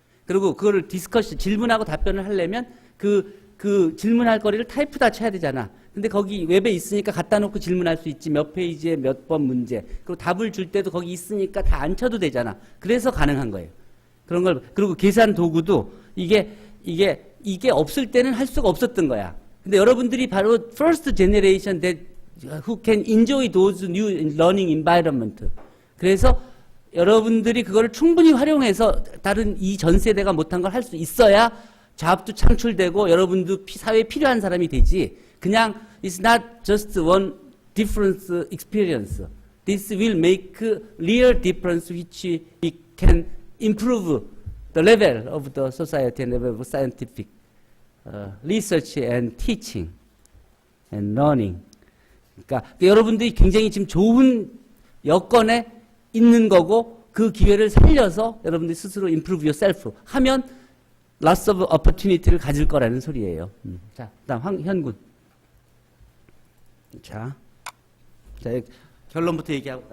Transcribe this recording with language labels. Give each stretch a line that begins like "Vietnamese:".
Korean: 그리고 그거를 질문하고 답변을 하려면 그 질문할 거리를 타이프 다 쳐야 되잖아. 근데 거기 웹에 있으니까 갖다 놓고 질문할 수 있지. 몇 페이지에 몇 번 문제. 그리고 답을 줄 때도 거기 있으니까 다 안 쳐도 되잖아. 그래서 가능한 거예요. 그런 걸, 그리고 계산 도구도 이게 없을 때는 할 수가 없었던 거야. 근데 여러분들이 바로
English: first generation that who can enjoy those new learning environment.
Korean: 그래서 여러분들이 그거를 충분히 활용해서 다른 이 전 세대가 못한 걸 할 수 있어야 잡도 창출되고 여러분도 사회에 필요한 사람이 되지. 그냥
English: it's not just one different experience. This will make real difference which we can improve the level of the society and level of scientific research and teaching and learning.
Korean: 그러니까 여러분들이 굉장히 지금 좋은 여건에 있는 거고 그 기회를 살려서 여러분들이 스스로
English: improve yourself
Korean: 하면
English: lots of opportunity
Korean: 를 가질 거라는 소리예요. 자, 그다음 현군. 자, 결론부터 얘기하고.